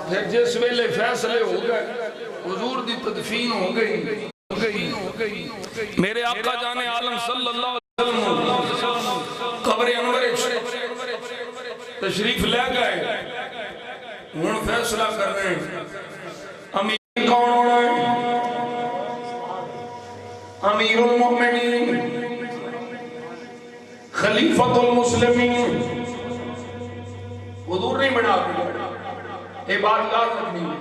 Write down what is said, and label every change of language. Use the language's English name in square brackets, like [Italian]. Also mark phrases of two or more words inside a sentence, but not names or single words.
[Punjabi] جس ویلے فیصلے ہو گئے حضور دی تدفین ہو گئی میرے آقا جانے عالم [Arabic] صلى الله عليه وسلم [Punjabi] قبر انور تشریف لے گئے. ہن فیصلہ کر رہے ہیں امیر کون ہونا ہے. [Arabic] أمير المؤمنين خليفة المسلمين [Punjabi] حضور نہیں بنا دیا، اے بات یاد رکھنی ہے.